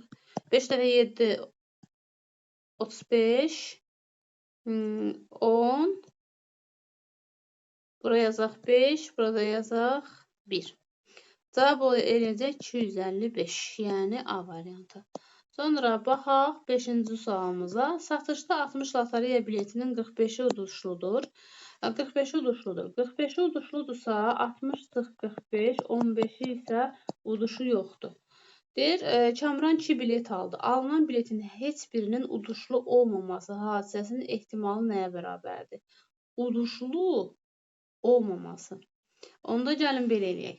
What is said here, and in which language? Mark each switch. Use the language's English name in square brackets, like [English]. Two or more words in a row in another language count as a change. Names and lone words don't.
[Azerbaijani] 5 dəfə 7 35 10 Buraya yazaq 5, burada yazaq 1. Cavab eləyəcək 255, yəni A variantı. Sonra baxaq 5-ci sualımıza. Satışda 60 lotereya biletinin 45-i uduşludur. 45-i uduşludur. 45-i uduşludursa 60 sıx 45, 15-i isə uduşu yoxdur. Deyir, Kamran 2 bilet aldı. Alınan biletin heç birinin uduşlu olmaması hadisəsinin ehtimalı nəyə bərabərdir? Uduşlu olmaması. Onda gəlin belə eləyək.